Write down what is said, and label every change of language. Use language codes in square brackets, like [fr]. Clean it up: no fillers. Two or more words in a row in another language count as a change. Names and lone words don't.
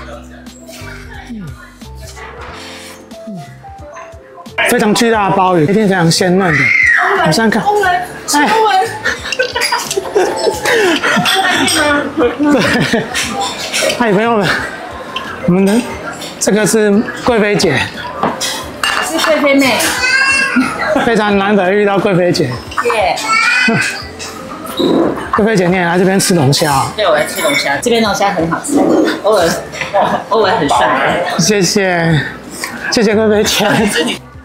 [zh] 非常巨大的鮑魚，一定非常鮮嫩的。我们现在看，哎，对，嗨，朋友们，我们的这个是貴妃姐，我是貴妃妹，非常難得遇到貴妃姐。耶！貴妃姐，你也來這邊吃龍蝦啊？對，我來吃龍蝦，這邊龍蝦很好吃，歐文很帥。謝謝，謝謝貴妃姐。